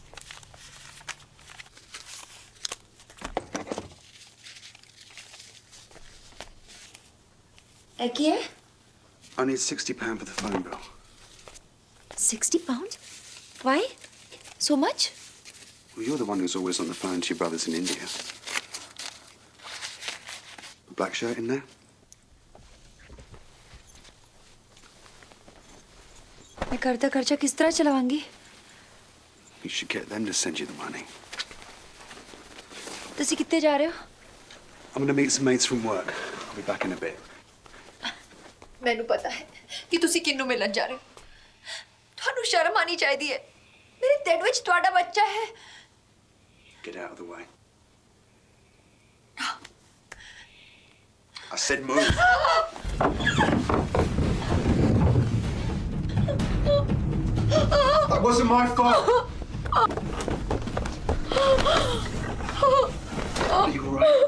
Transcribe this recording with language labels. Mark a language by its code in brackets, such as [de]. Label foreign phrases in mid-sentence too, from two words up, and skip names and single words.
[en] Again? I need £60 for the phone bill. £60? Why? So much? Well, you're the one who's always on the phone to your brothers in India. A black shirt in there? [hi] मैं कर्जा खर्चा किस तरह चलाऊंगी? [en] You should get them to send you the money. [pa] ਤੁਸੀਂ ਕਿੱਥੇ ਜਾ ਰਹੇ ਹੋ? [en] I'm going to meet some mates from work. I'll be back in a bit. [pa] ਮੈਨੂੰ ਪਤਾ ਹੈ ਕਿ ਤੁਸੀਂ ਕਿੰਨੂੰ ਮਿਲਣ ਜਾ ਰਹੇ ਹੋ। ਤੁਹਾਨੂੰ ਸ਼ਰਮ ਆਣੀ ਚਾਹੀਦੀ ਹੈ। ਮੇਰੇ ਢਿੱਡ ਵਿੱਚ ਤੁਹਾਡਾ ਬੱਚਾ ਹੈ। [en] Get out of the way. I said move. That wasn't my fault. Are you all right?